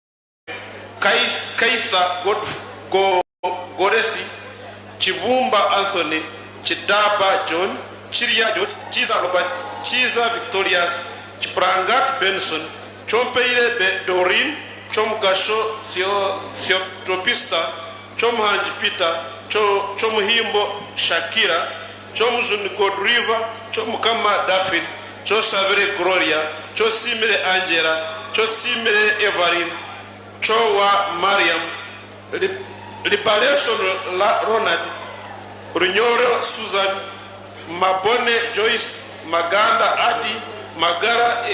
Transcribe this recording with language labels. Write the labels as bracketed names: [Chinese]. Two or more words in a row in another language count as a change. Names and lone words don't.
[English] Kaisa Godesi, Chibumba Anthony, Chidaba John, Chiria George, Chiza Robert, Chiza Victorias, Chiprangat Benson, Chompeire Dorin, Chomgasho Theotropista, Chomhanj Peter, Chomhimbo Shakira, Chomzun God River, Chomkama Daphne, Chosavere Gloria, Chosimile Angela, Chosimile Evelyn, Chowa Mariam, Liberation Ronald, Runyoro Susan, Mabone Joyce, Maganda Adi, Magara